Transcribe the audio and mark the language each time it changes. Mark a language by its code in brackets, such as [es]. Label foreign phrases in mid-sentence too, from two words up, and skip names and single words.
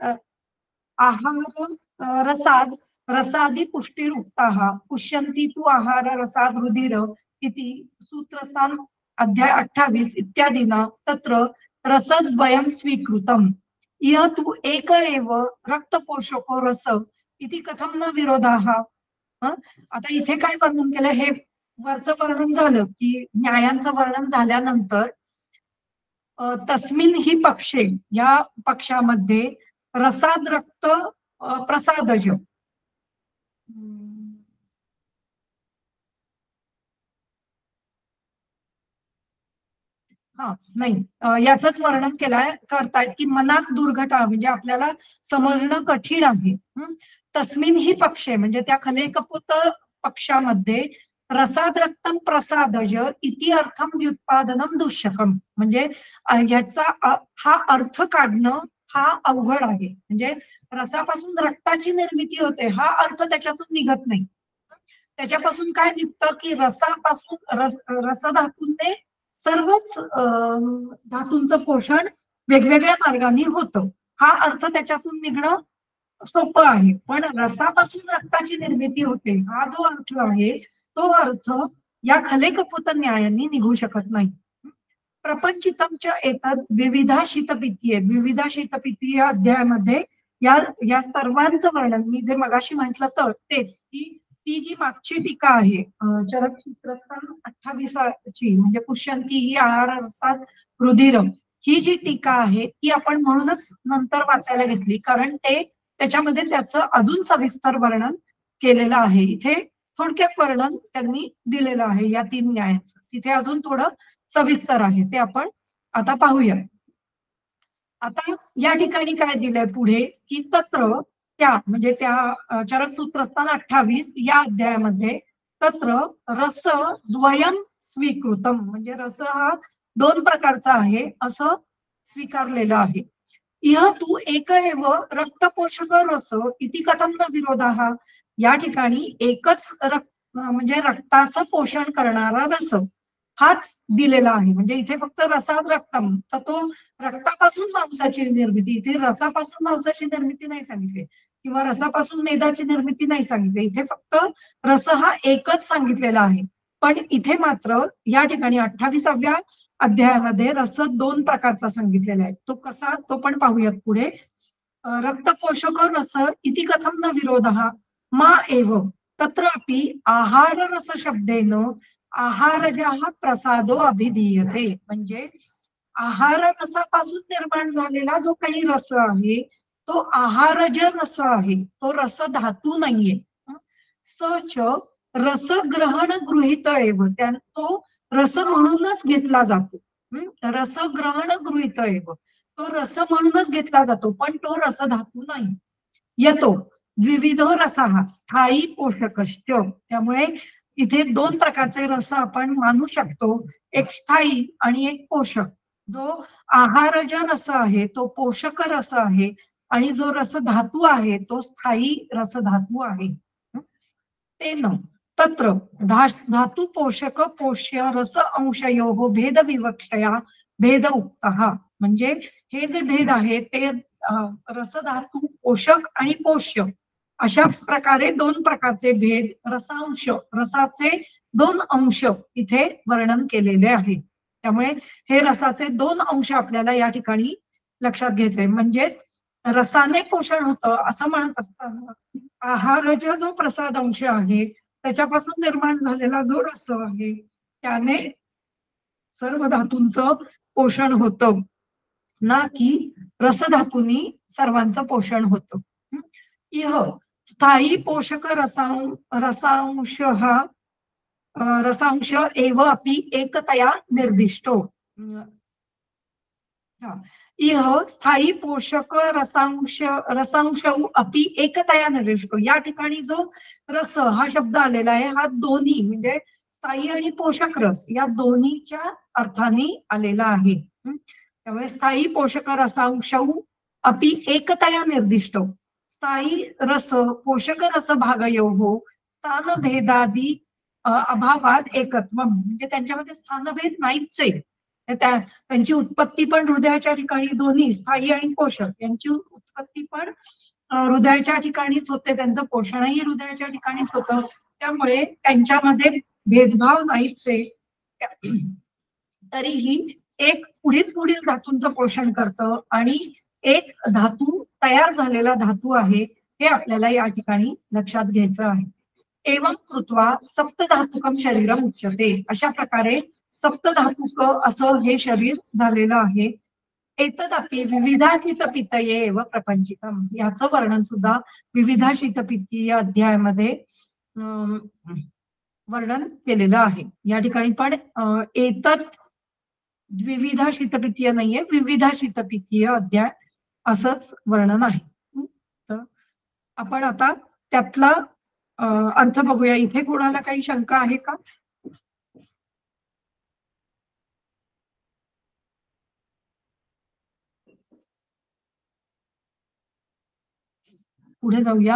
[sa] रसादि पुष्टिरुक्ताः पुष्यन्ति तु आहार रसाद रुधिर इति सूत्रस्थान अध्याय 28 इत्यादीना तत्र रसद्वयं स्वीकृतम् इह तु एक एव रक्तपोषको रस इति कथम न विरोधाः. [mr] आता इथे काय वर्णन केलं हे वरचं वर्णन झालं की न्यायांचं वर्णन झाल्यानंतर [sa] तस्मिन ही पक्षे [mr] या पक्षामध्ये [sa] रसाद रक्त प्रसादज [mr] नाही याच वर्णन करतायत की मनात दुर्घटना म्हणजे आपल्याला समजणं कठीण आहे. [sa] तस्मिन ही पक्षे [mr] म्हणजे त्या खले कपोत पक्षामध्ये [sa] रसाद रक्तम प्रसादज इति अर्थम व्युत्पादनम दुष्यकम [mr] म्हणजे याचा हा अर्थ काढणं हा अवघड आहे. म्हणजे रसापासून रक्ताची निर्मिती होते हा अर्थ त्याच्यातून निघत नाही. त्याच्यापासून काय निघतं की रसापासून रसधातूंचे सर्वच धातूंचं पोषण वेगवेगळ्या मार्गाने होतं हा अर्थ त्याच्यातून निघणं सोपं आहे. पण रसापासून रक्ताची निर्मिती होते हा जो अर्थ आहे तो अर्थ या खले कपोत न्यायांनी निघू शकत नाही. [sa] प्रपंचितमच्या एतद विविधा शीतपिती आहे. [mr] विविधा शीतपिती या अध्यायामध्ये या सर्वांचं वर्णन मी जे मगाशी म्हटलं तर तेच की ती जी मागची टीका आहे चरक सूत्रस्थान 28ची म्हणजे [sa] पुष्यंती ही आहार रसात रुधिर [mr] ही जी टीका आहे ती आपण म्हणूनच नंतर वाचायला घेतली कारण त्याच्यामध्ये त्याचं अजून सविस्तर वर्णन केलेलं आहे. इथे थोडक्यात वर्णन त्यांनी दिलेलं आहे या 3 न्यायाचं. तिथे अजून थोडं सविस्तर आहे ते आपण आता पाहूया. आता या ठिकाणी काय दिलंय पुढे की तत्र त्या म्हणजे त्या चरक सूत्रस्थान 28 या अध्यायामध्ये [sa] तत्र रस द्वयम स्वीकृतम [mr] म्हणजे रस हा 2 प्रकारचा आहे असं स्वीकारलेलं आहे. [sa] इह तू एक एव रक्तपोषक रस इति कथम न विरोधाः [mr] या ठिकाणी एकच म्हणजे रक्ताचं पोषण करणारा रस हाच दिलेला आहे. म्हणजे इथे फक्त [sa] रसाद रक्तम [mr] तर तो रक्तापासून मांसाची निर्मिती इथे रसापासून मांसाची निर्मिती नाही सांगितली किंवा रसापासून मेदाची निर्मिती नाही सांगितली. इथे फक्त रस हा एकच सांगितलेला आहे. पण इथे मात्र या ठिकाणी 28व्या अध्यायामध्ये रस 2 प्रकारचा सांगितलेला आहे. तो कसा तो पण पाहूयात पुढे. [sa] रक्तपोषक रस इति कथम न विरोधः मा एव तत्रापि आहार रस शब्देन आहारजः प्रसादो अभिधीयते [mr] म्हणजे आहार रसापासून निर्माण झालेला जो काही रस आहे तो आहारज रस आहे तो रस धातू नाहीये. [sa] सच रसग्रहण गृहीत एव [mr] तो रस म्हणूनच घेतला जातो. [sa] रसग्रहण गृहीत एव [mr] तो रस म्हणूनच घेतला जातो पण तो रस धातू नाही. [sa] येतो विविध रसाः स्थायी पोषकश्च [mr] त्यामुळे इथे 2 प्रकारचे रस आपण मानू शकतो एक स्थायी आणि एक पोषक. जो आहारज रस आहे तो पोषक रस आहे आणि जो रस धातू आहे तो स्थायी रस धातू आहे. [sa] तेन तत्र धातु पोषक पोष्य रस अंशयोः भेद विवक्षया भेद उक्तः [mr] म्हणजे हे जे भेद आहे ते रस धातू पोषक आणि पोष्य अशा प्रकारे 2 प्रकारचे भेद रसांश रसाचे 2 अंश इथे वर्णन केलेले आहे. त्यामुळे हे रसाचे 2 अंश आपल्याला या ठिकाणी लक्षात घ्यायचे. म्हणजेच रसाने पोषण होतं असं म्हणत असताना आहारज जो प्रसाद अंश आहे त्याच्यापासून निर्माण झालेला जो रस आहे त्याने सर्व धातूंचं पोषण होतं ना की रसधातूंनी सर्वांचं पोषण होतं. [sa] इह स्थायी पोषक रसांश हा रसांश एव अपि एकतया निर्दिष्टो. [mr] हा. [sa] इह स्थायी पोषक रसांश अपि एकतया निर्दिष्टो. [mr] या ठिकाणी जो रस हा शब्द आलेला आहे हा दोन्ही म्हणजे स्थायी आणि पोषक रस या दोन्हीच्या अर्थाने आलेला आहे. त्यामुळे [sa] स्थायी पोषक रसांश अपि एकतया निर्दिष्टो. स्थायी रस पोषक रस भागयोः स्थानभेदादी अभावात एकत्व. [mr] म्हणजे त्यांच्यामध्ये स्थानभेद नाहीच आहे. त्यांची उत्पत्ती पण हृदयाच्या ठिकाणी दोन्ही स्थायी आणि पोषक यांची उत्पत्ती पण हृदयाच्या ठिकाणीच होते. त्यांचं पोषणही हृदयाच्या ठिकाणीच होतं. त्यामुळे त्यांच्यामध्ये भेदभाव नाहीच आहे. तरीही एक पुढील धातूंचं पोषण करतं आणि एक धातू तयार झालेला धातू आहे हे आपल्याला या ठिकाणी लक्षात घ्यायचं आहे. [sa] एवं कृत्वा सप्तधातुकम शरीरम उच्यते. [mr] अशा प्रकारे सप्तधातुक असं हे शरीर झालेलं आहे. [sa] एतद अपि विविधा शीतपित्तये एव प्रपंचितम. [mr] याचं वर्णन सुद्धा विविधा शीतपित्ती या अध्यायामध्ये वर्णन केलेलं आहे. या ठिकाणी पण [sa] एतद द्विविधा शीतपित्तीय [mr] नाहीये, विविधा शीतपित्तीय अध्याय असंच वर्णन आहे. तर आपण आता त्यातला अर्थ बघूया. इथे कोणाला काही शंका आहे का? पुढे जाऊया.